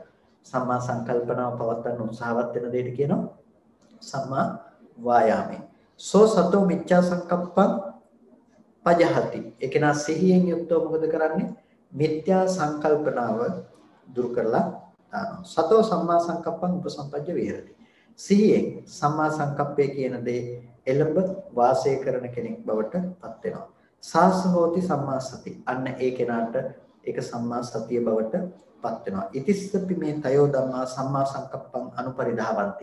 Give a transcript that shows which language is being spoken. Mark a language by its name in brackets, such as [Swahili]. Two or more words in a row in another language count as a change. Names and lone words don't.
[Sinhala] සම්මා සංකල්පනාව පවත්වන්න උත්සාහවත් වෙන දෙයට කියනවා සම්මා වායාමේ. [Pali] සෝ සතෝ මිච්ඡා සංකප්පං පජහති. [Sinhala] ඒක නා සිහියෙන් යුක්තව මොකද කරන්නේ? මිත්‍යා සංකල්පනාව දුරු කරලා දානවා. [Pali] සතෝ සම්මා සංකප්පං උපසම්පජ්ජ විහෙරති. [Sinhala] සිහියෙන් සම්මා සංකප්පය කියන දේ එළඹ වාසය කරන කෙනෙක් බවට පත් වෙනවා. [Pali] සාස හෝති සම්මා සති. [Sinhala] අන්න ඒ කෙනාට ඒක සම්මා සතිය බවට පත් වෙනවා. [Pali] ඉතිස්සපි මේ තයෝ ධම්මා සම්මා සංකප්පං අනුපරිධාවಂತಿ.